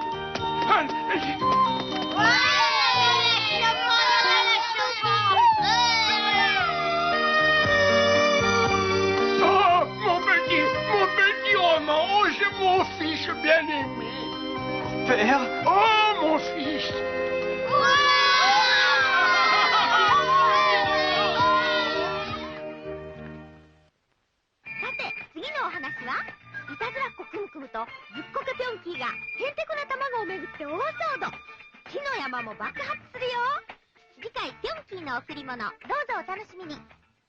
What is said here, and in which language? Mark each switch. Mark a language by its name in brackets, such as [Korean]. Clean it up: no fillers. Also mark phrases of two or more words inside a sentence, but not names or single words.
[French] Oh, mon petit Roman. Oh, c'est mon fils bien-aimé. Père? Oh, mon fils. [Japanese] 次のお話はいたずらっ子クムクムとずっこけぴょんキーがへんてこな卵をめぐって大騒動。火の山も爆発するよ。次回ぴょんキーの贈り物、どうぞお楽しみに。